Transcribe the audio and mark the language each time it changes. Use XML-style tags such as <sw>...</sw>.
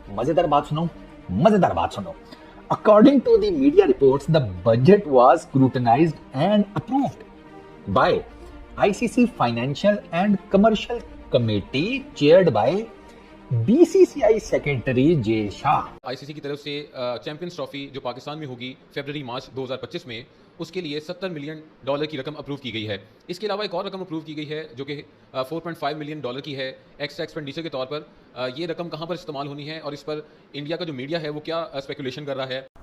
<hi>मजेदार बात सुनो, मजेदार बात सुनो।</hi> <en>According to the media reports, the budget was scrutinized and approved by ICC Financial and Commercial Committee chaired by BCCI Secretary Jay Shah।</en> <hi>ICC की तरफ से चैंपियंस ट्रॉफी जो पाकिस्तान में होगी फरवरी मार्च 2025 में, उसके लिए $70 मिलियन की रकम अप्रूव की गई है। इसके अलावा एक और रकम अप्रूव की गई है जो कि $4.5 मिलियन की है एक्स्ट्रा एक्सपेंडिचर के तौर पर। ये रकम कहां पर इस्तेमाल होनी है और इस पर इंडिया का जो मीडिया है वो क्या स्पेकुलेशन कर रहा है।</hi>